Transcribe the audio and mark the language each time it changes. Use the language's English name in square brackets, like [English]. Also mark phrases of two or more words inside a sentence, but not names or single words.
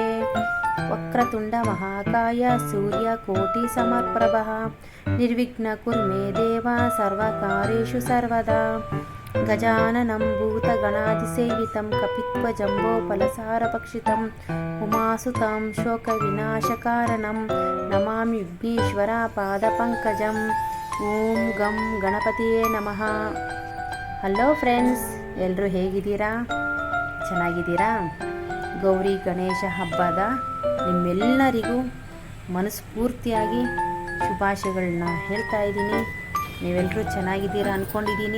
[Sanskrit] वक्रतुण्डमहाकाय सूर्यकोटिसमप्रभः निर्विघ्नं कुरु मे देव सर्वकार्येषु सर्वदा। गजाननं भूतगणाधिसेवितं कपित्वजम्बोफलसारभक्षितम् उमासुतं शोकविनाशकारणं नमामि विघ्नेश्वरपादपङ्कजम्। ಓಂ ಗಂ ಗಣಪತಿಯೇ ನಮಃ. [English] Hello friends, [Kannada] ಎಲ್ಲರೂ ಹೇಗಿದ್ದೀರಾ? ಚೆನ್ನಾಗಿದ್ದೀರಾ? ಗೌರಿ ಗಣೇಶ ಹಬ್ಬದ ನಿಮ್ಮೆಲ್ಲರಿಗೂ ಮನಸ್ಫೂರ್ತಿಯಾಗಿ ಶುಭಾಶಯಗಳನ್ನ ಹೇಳ್ತಾ ಇದ್ದೀನಿ. ನೀವೆಲ್ಲರೂ ಚೆನ್ನಾಗಿದ್ದೀರಾ ಅಂದ್ಕೊಂಡಿದ್ದೀನಿ.